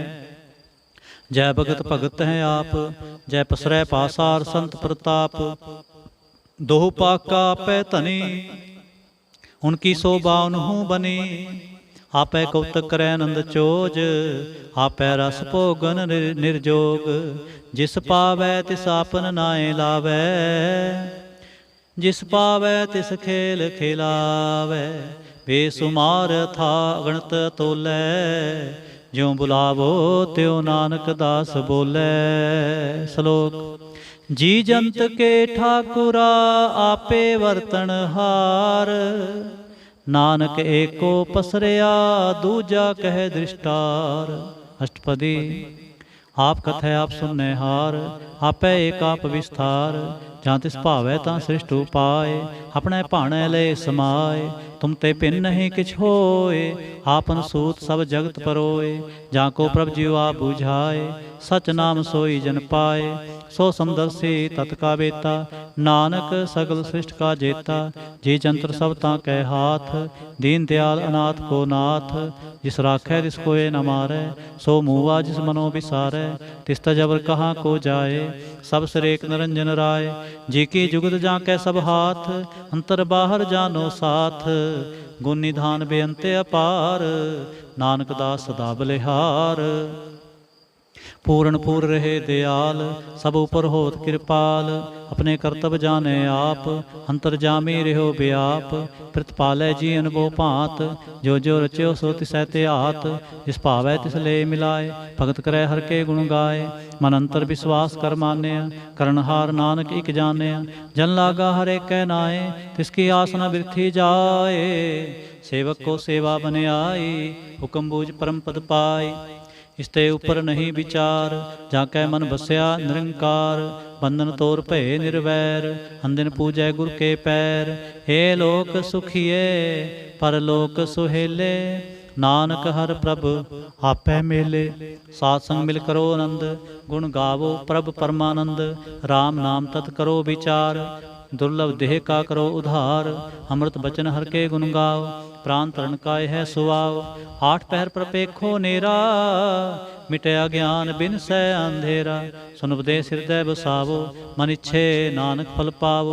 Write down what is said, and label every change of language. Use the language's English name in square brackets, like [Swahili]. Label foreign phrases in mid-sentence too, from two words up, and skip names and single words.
[Hindi] जय भगत भगत है आप, जय पसरै पासार संत प्रताप। दोह पाका पै धनी, उनकी शोभा उनहूँ बनी। आपै कौतक करै नंद चोज, आपै रस भोगन निर्जोग। जिस पावै तिस आपन नाए लावै, जिस पावै तिस खेल खिलावै। बेसुमार था गणत तोलै, ज्यों बुलावो त्यों नानक दास बोलै। श्लोक। जी जंत के ठाकुरा, आपे वर्तन हार। नानक एको पसरिया, दूजा कह दृष्टार। अष्टपदी। आप कथै आप सुनने हार, आपै एक आप विस्तार। जां तिस भावै तां सृष्ट उपाए, आपणे भाणे लए समाए। तुम ते भिन्न नहीं किछ होए, आपन सूत सभ जगत परोए। जां को प्रभ जीउ आप बुझाए, सच नाम सोई जन पाए। सो समदरसी तत का बेता, नानक सगल सृष्ट का जेता। जी जंतर सभ तां कै हाथ, दीन दियाल अनाथ को नाथ। जिस राखै तिस कोए न मारै, सो मूआ जिस मनो विसारै। तिस त जबर कहां को जाए, सभ सिरेक निरंजन राए। जी की जुगत जां कै सभ हाथ, अंतर बाहर जानो साथ। गुण निधान बेअंत अपार, नानक दास सदा बलिहार। पूर्ण पूर रहे दयाल, सब ऊपर होत कृपाल। अपने कर्तव्य जाने आप, अंतर जामी रहो व्याप। प्रतिपालै जी अनुभव भांत, जो जो रच्यो सो तिसै ते हाथ। जिस भावै तिस ले मिलाए, भगत करै हर के गुण गाए। मन अंतर विश्वास कर मान्या, करनहार नानक इक जान्या। जन लागा हर एक कै नाए, तिसकी आस न बिरथी जाए। सेवक को सेवा बन आई, हुक्म बूझ परम पद पाई। इसते ऊपर नहीं विचार, जाकै मन बसया निरंकार। बंधन तोर भय निर्वैर, अंदिन पूजै गुर के पैर। हे लोक सुखिए, परलोक सुहेले। नानक हर प्रभ आपै मेले। सात संग मिल करो आनंद, गुण गावो प्रभ परमानंद। राम नाम तत् करो विचार, दुर्लभ देह का करो उधार। अमृत बचन हर के गुण गाओ, प्राण तरण का है सुआओ। आठ पहर पर पेखो नेरा, मिटया ज्ञान बिन सै अंधेरा। सुन उपदेश हृदय बसावो, मन इच्छे नानक फल पावो।